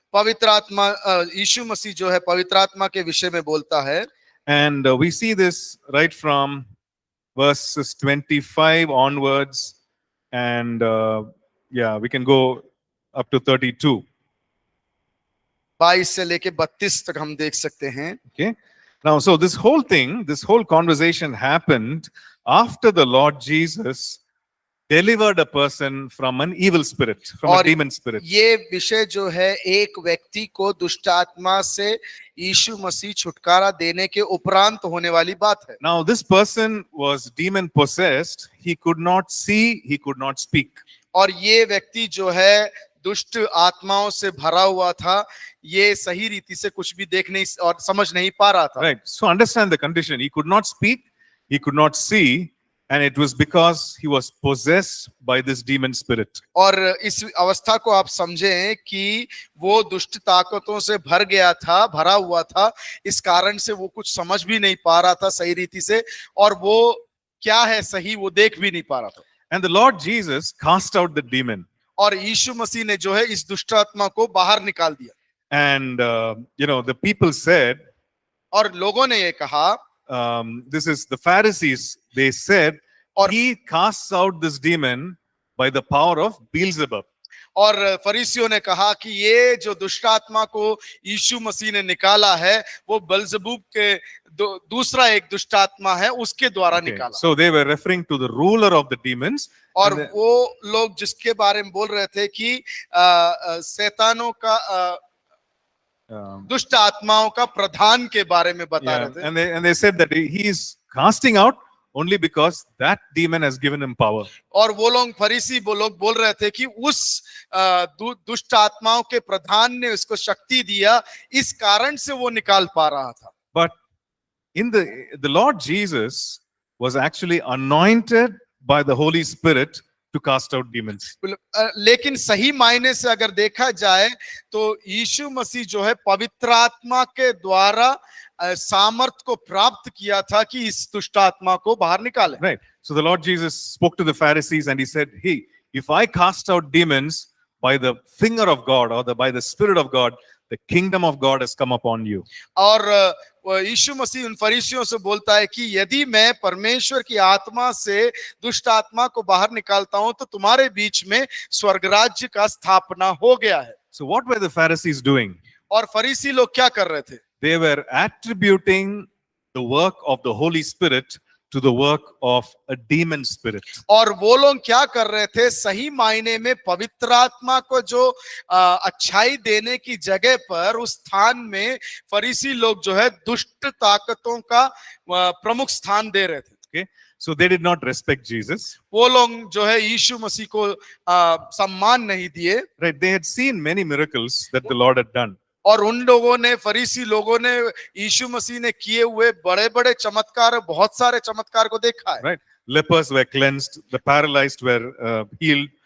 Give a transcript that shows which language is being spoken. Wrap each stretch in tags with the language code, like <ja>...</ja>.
<hi>पवित्र आत्मा यीशु मसीह जो है पवित्र आत्मा के विषय में बोलता है।</hi> <en>And we see this right from verses 25 onwards, and yeah, we can go up to 32.</en> <hi>22 से लेके 32 तक हम देख सकते हैं।</hi> <en>Okay. Now, so this whole conversation happened after the Lord Jesus delivered a person from an evil spirit, from a</en> <hi>और</hi> <en>demon spirit.</en> <hi>ये विषय जो है एक व्यक्ति को दुष्ट आत्मा से यीशु मसीह छुटकारा देने के उपरांत होने वाली बात है।</hi> <en>Now, this person was demon possessed. He could not see, he could not speak.</en> <hi>और ये व्यक्ति जो है दुष्ट आत्माओं से भरा हुआ था, ये सही रीति से कुछ भी देख नहीं और समझ नहीं पा रहा था।</hi> <en>Right. So understand the condition. He could not speak, he could not see, and it was because he was possessed by this demon spirit.</en> <hi>और इस अवस्था को आप समझें कि वो दुष्ट ताकतों से भरा हुआ था, इस कारण से वो कुछ समझ भी नहीं पा रहा था सही रीति से, और वो क्या है सही वो देख भी नहीं पा रहा था।</hi> <en>And the Lord Jesus cast out the demon.</en> <hi>और यीशु मसीह ने जो है इस दुष्ट आत्मा को बाहर निकाल दिया।</hi> <en>And the people said,</en> <hi>और लोगों ने ये कहा,</hi> <en>this is the Pharisees, they said,</en> <hi>और</hi> <en>he casts out this demon by the power of Beelzebub.</en> <hi>और फरीसियों ने कहा कि ये जो दुष्ट आत्मा को यीशु मसीह ने निकाला है वो बलजबूब के दूसरा एक दुष्ट आत्मा है उसके द्वारा</hi> <en>Okay.</en> <hi>निकाला।</hi> <en>So they were referring to the ruler of the demons.</en> <hi>और वो लोग जिसके बारे में बोल रहे थे कि शैतानों का दुष्ट आत्माओं का प्रधान के बारे में बता रहे थे।</hi> <en>And they said that he is casting out only because that demon has given him power.</en> <hi>और वो लोग फरीसी वो लोग बोल रहे थे कि उस दुष्ट आत्माओं के प्रधान ने उसको शक्ति दिया, इस कारण से वो निकाल पा रहा था।</hi> <en>But in the Lord Jesus was actually anointed by the Holy Spirit to cast out demons.</en> <hi>लेकिन सही मायने से अगर देखा जाए तो यीशु मसीह जो है पवित्र आत्मा के द्वारा सामर्थ को प्राप्त किया था कि इस दुष्ट आत्मा को बाहर निकाले।</hi> <en>Right. So the Lord Jesus spoke to the Pharisees and he said, "Hey, if I cast out demons by the finger of God or by the Spirit of God, the kingdom of God has come upon you."</en> <hi>और यीशु मसीह उन फरीसियों से बोलता है कि यदि मैं परमेश्वर की आत्मा से दुष्ट आत्मा को बाहर निकालता हूं तो तुम्हारे बीच में स्वर्ग राज्य का स्थापना हो गया है।</hi> <en>So what were the Pharisees doing?</en> <hi>और फरीसी लोग क्या कर रहे थे?</hi> <en>They were attributing the work of the Holy Spirit to the work of a demon spirit.</en> <hi>और वो लोग क्या कर रहे थे? सही मायने में पवित्र आत्मा को जो अच्छाई देने की जगह पर उस स्थान में फरीसी लोग जो है दुष्ट ताकतों का प्रमुख स्थान दे रहे थे।</hi> <en>Okay, so they did not respect Jesus.</en> <hi>वो लोग जो है यीशु मसीह को सम्मान नहीं दिए।</hi> <en>Right, they had seen many miracles that the Lord had done.</en> <hi>और उन लोगों ने फरीसी लोगों ने यीशु मसीह ने किए हुए बड़े-बड़े चमत्कार, बहुत सारे चमत्कार को देखा है।</hi> <en>Right, lepers were cleansed, the paralyzed were healed.</en>